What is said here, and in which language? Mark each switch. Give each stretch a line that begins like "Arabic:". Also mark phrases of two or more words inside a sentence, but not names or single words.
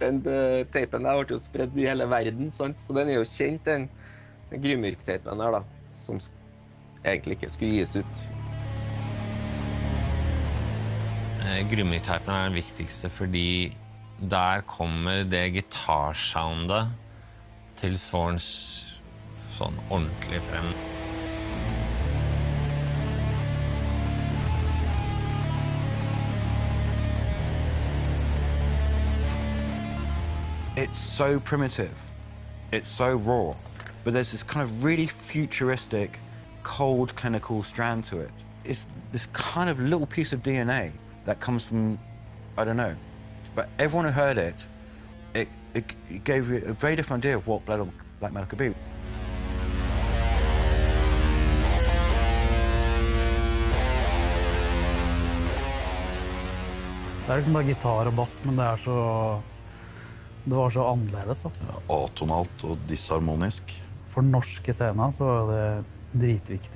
Norwegian: Den tapen der ble jo spredd i hele verden, sant? Så den er jo kjent, den Grymyrk-tapen der da, som egentlig ikke skulle gis ut. Grymyrk-tapen er den viktigste fordi der kommer det gitarsoundet til Zorns sånn ordentlig frem.
English: It's so primitive, it's so raw, but there's this kind of really futuristic, cold, clinical strand to it. It's this kind of little piece of DNA that comes from, I don't know, but everyone who heard it, it gave you a very different idea of what black metal could be.
Norwegian: Det liksom bare gitar og bass, men det var så annerledes. Atonalt og disharmonisk. For norske scener så er det dritviktig.